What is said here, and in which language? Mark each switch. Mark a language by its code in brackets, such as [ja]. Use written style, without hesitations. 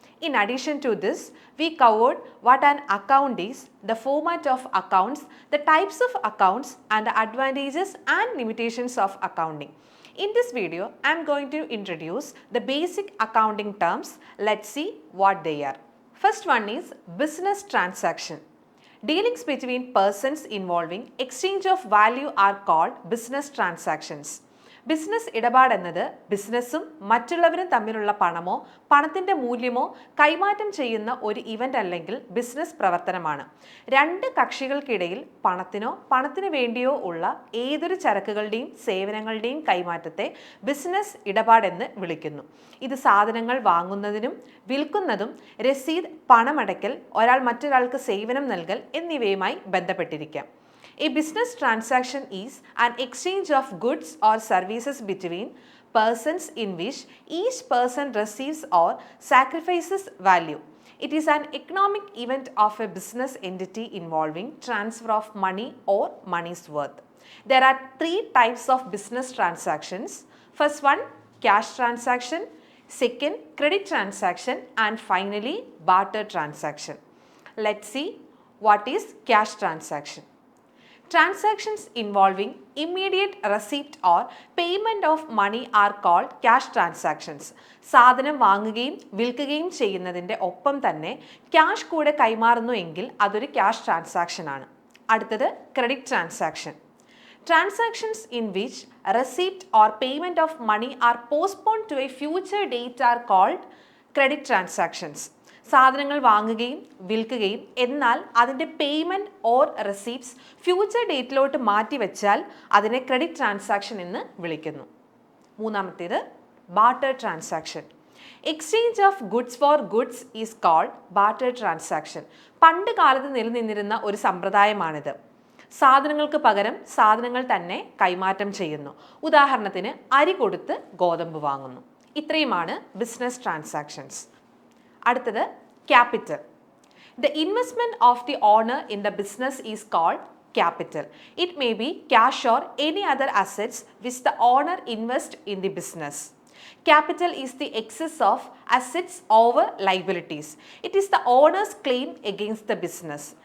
[en] In addition to this, we covered what an account is, the format of accounts, the types of accounts and the advantages and limitations of accounting. In this video, I am going to introduce the basic accounting terms. Let's see what they are. First one is business transaction. Dealings between persons involving exchange of value are called business transactions. [ml] Business ഇടപാട് എന്നത് ബിസിനസ്സും മറ്റുള്ളവരും തമ്മിലുള്ള പണമോ പണത്തിൻ്റെ മൂല്യമോ കൈമാറ്റം ചെയ്യുന്ന ഒരു ഇവൻ്റ് അല്ലെങ്കിൽ ബിസിനസ് പ്രവർത്തനമാണ്. രണ്ട് കക്ഷികൾക്കിടയിൽ പണത്തിനോ പണത്തിന് വേണ്ടിയോ ഉള്ള ഏതൊരു ചരക്കുകളുടെയും സേവനങ്ങളുടെയും കൈമാറ്റത്തെ ബിസിനസ് ഇടപാടെന്ന് വിളിക്കുന്നു. ഇത് സാധനങ്ങൾ വാങ്ങുന്നതിനും വിൽക്കുന്നതും രസീത്, പണമടയ്ക്കൽ, ഒരാൾ മറ്റൊരാൾക്ക് സേവനം നൽകൽ എന്നിവയുമായി ബന്ധപ്പെട്ടിരിക്കാം. [en] A business transaction is an exchange of goods or services between persons in which each person receives or sacrifices value. It is an economic event of a business entity involving transfer of money or money's worth. There are three types of business transactions. First one, cash transaction. Second, credit transaction. And finally, barter transaction. Let's see what is cash transaction. Transactions involving immediate receipt or payment of money are called cash transactions. [ml] സാധനം വാങ്ങുകയും വിൽക്കുകയും ചെയ്യുന്നതിൻ്റെ ഒപ്പം തന്നെ cash കൂടെ കൈമാറുന്നു എങ്കിൽ അതൊരു ക്യാഷ് ട്രാൻസാക്ഷൻ ആണ്. അടുത്തത് credit transaction. [en] Transactions in which receipt or payment of money are postponed to a future date are called credit transactions. [ml] സാധനങ്ങൾ വാങ്ങുകയും വിൽക്കുകയും എന്നാൽ അതിൻ്റെ പേയ്മെൻറ്റ് ഓർ റെസീപ്റ്റ്സ് ഫ്യൂച്ചർ ഡേറ്റിലോട്ട് മാറ്റിവെച്ചാൽ അതിനെ ക്രെഡിറ്റ് ട്രാൻസാക്ഷൻ എന്ന് വിളിക്കുന്നു. മൂന്നാമത്തേത് [en] Barter transaction. Exchange of goods for goods is called barter transaction. [ml] പണ്ട് കാലത്ത് നിലനിന്നിരുന്ന ഒരു സമ്പ്രദായമാണിത്. സാധനങ്ങൾക്ക് പകരം സാധനങ്ങൾ തന്നെ കൈമാറ്റം ചെയ്യുന്നു. ഉദാഹരണത്തിന് അരി കൊടുത്ത് ഗോതമ്പ് വാങ്ങുന്നു. ഇത്രയുമാണ് ബിസിനസ് ട്രാൻസാക്ഷൻസ്. അടുത്തത് [en] Capital. The investment of the owner in the business is called capital. It may be cash or any other assets which the owner invests in the business. Capital is the excess of assets over liabilities. It is the owner's claim against the business.